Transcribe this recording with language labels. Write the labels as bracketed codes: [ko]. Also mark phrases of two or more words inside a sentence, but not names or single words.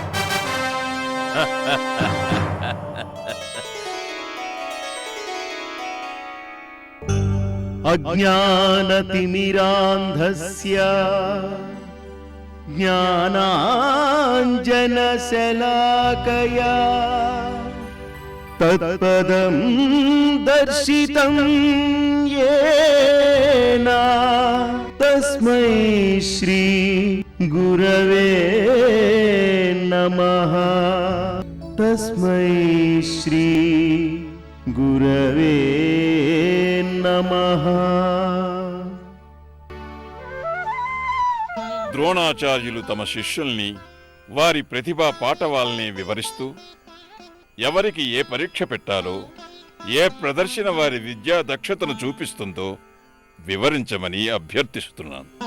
[sa] అజ్ఞానతిమిరాంధస్య జ్ఞానాంజనశలాకయా తత్పదం దర్శితం येन तस्मै श्री गुरवे नमः. तस्मै श्री गुरवे नमः. [te] ద్రోణాచార్యులు తమ శిష్యుల్ని వారి ప్రతిభా పాటవాల్ని వివరిస్తూ ఎవరికి ఏ పరీక్ష పెట్టాలో, ఏ ప్రదర్శన వారి విద్యా దక్షతను చూపిస్తుందో వివరించమని అభ్యర్థిస్తున్నాను.